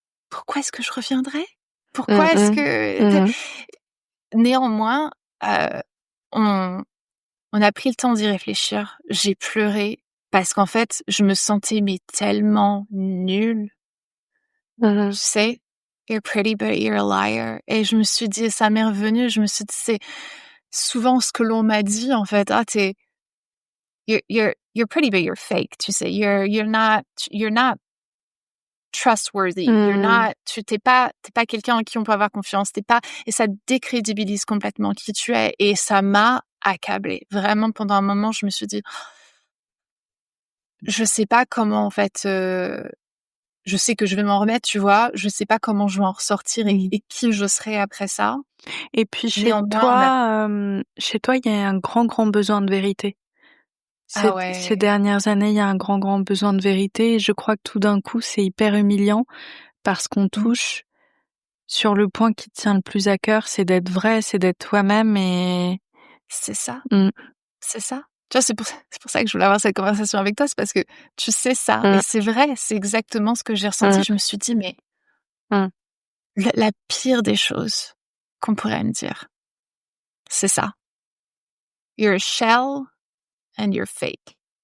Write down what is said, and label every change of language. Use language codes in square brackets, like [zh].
[fr] Pourquoi est-ce que je reviendrais? Pourquoi est-ce que... Néanmoins, on a pris le temps d'y réfléchir. J'ai pleuré parce qu'en fait, je me sentais tellement nulle. Tu sais, [en] you're pretty but you're a liar. [fr] Et je me suis dit, ça m'est revenu, je me suis dit, c'est souvent ce que l'on m'a dit, en fait. [en] Ah, you're pretty but you're fake, [fr] tu sais. [en] You're not trustworthy. [fr] T'es pas quelqu'un en qui on peut avoir confiance. Et ça décrédibilise complètement qui tu es. Et ça m'a accablée. Vraiment, pendant un moment, je me suis dit, je sais pas comment, en fait, je sais que je vais m'en remettre, tu vois. Je sais pas comment je vais en ressortir et qui je serai après ça. Et puis chez toi, il y a un grand besoin de vérité. Ces dernières années, il y a un grand besoin de vérité. Et je crois que tout d'un coup, c'est hyper humiliant parce qu'on touche sur le point qui te tient le plus à cœur, c'est d'être vrai, c'est d'être toi-même et... C'est ça. C'est ça. Tu vois, c'est pour ça que je voulais avoir cette conversation avec toi, c'est parce que tu sais ça. Et c'est vrai, c'est exactement ce que j'ai ressenti. Je me suis dit, mais la pire des choses qu'on pourrait me dire, c'est ça. [en] You're a shell and you're fake.